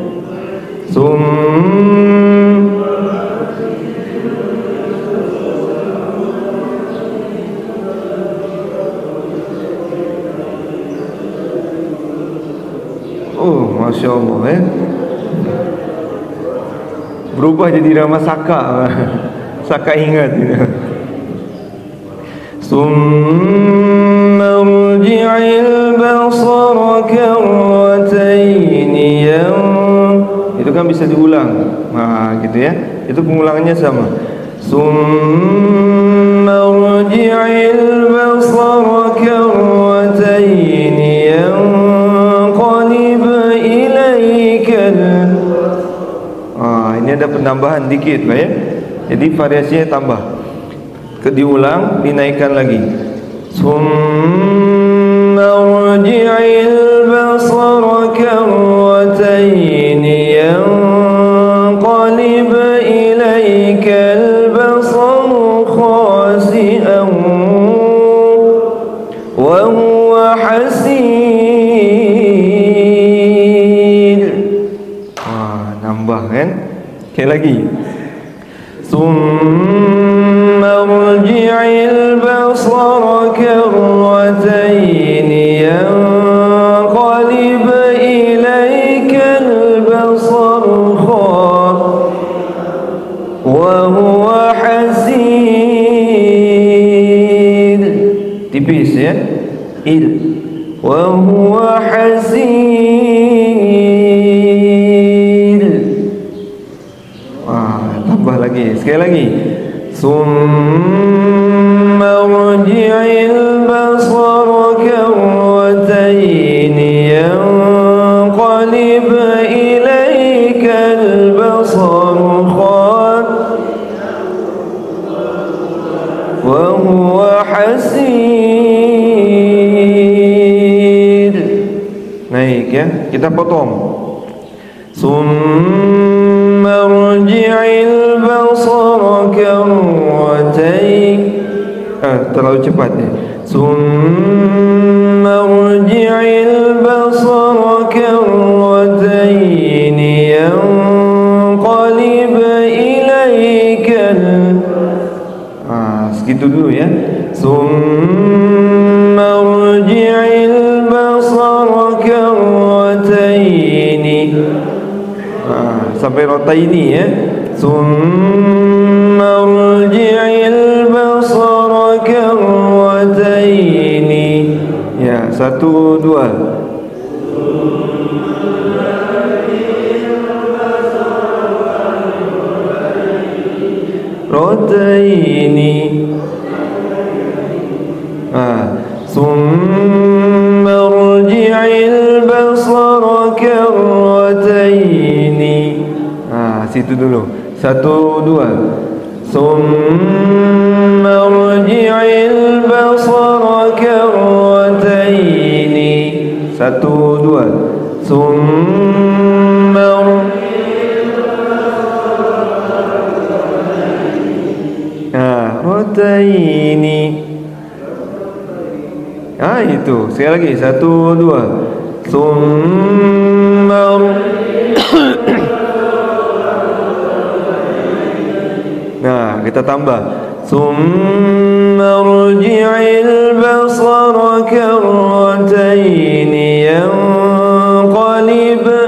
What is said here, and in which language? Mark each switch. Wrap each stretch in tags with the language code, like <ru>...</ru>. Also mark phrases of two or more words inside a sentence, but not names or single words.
<ar>ما شاء الله</ar> <id>berubah jadi drama Saka. Saka ingat</id> <ar>ثم ارجع البصر كرتين</ar> <id>itu kan bisa diulang. Gitu ya. Itu pengulangannya sama.</id> <ar>ثم ارجع البصر كرتين ينقلب إليك.</ar> <id>Ini ada penambahan dikit, ya. Jadi variasinya tambah. Diulang, dinaikkan lagi.</id> <ar>ثم ارجع البصر كرتين ينقلب إليك البصر خاسئا وهو حسير.</ar> <id>Nambah kan? Sekali lagi.</id> <ar>ثم ارجع البصر كرتين ينقلب إليك البصر خاسئا وهو حسير.</ar> <id>Tipis ya.</id> <ar>وهو حسير.</ar> <id>Tambah lagi, sekali lagi.</id> <ar>ثم ارجع البصر كرتين ينقلب إليك البصر خاسئا وهو حسير.</ar> <id>Naik ya, kita potong.</id> <ar>ثم ارجع البصر كرتين.</ar> <id>Terlalu cepat ya.</id> <ar>ثم ارجع البصر كرتين ينقلب إليك.</ar> <id>Segitu dulu ya.</id> <ar>ثم ارجع البصر كرتين.</ar> <id>Sampai rotaini ya.</id> <ar>ثم ارجع البصر كرتين.</ar> <id>Ya, 1, 2. Rotaini.</id> <ar>ثم ارجع البصر كرتين.</ar> <id>Situ dulu. 1, 2.</id> <ar>ثم ارجع البصر كرتين.</ar> <id>1, 2.</id> <ar>ثم كرتين.</ar> <id>Itu. Sekali lagi. 1, 2. Summa kita tambah.</id> <ar>ثم ارجع البصر كرتين ينقلب.</ar>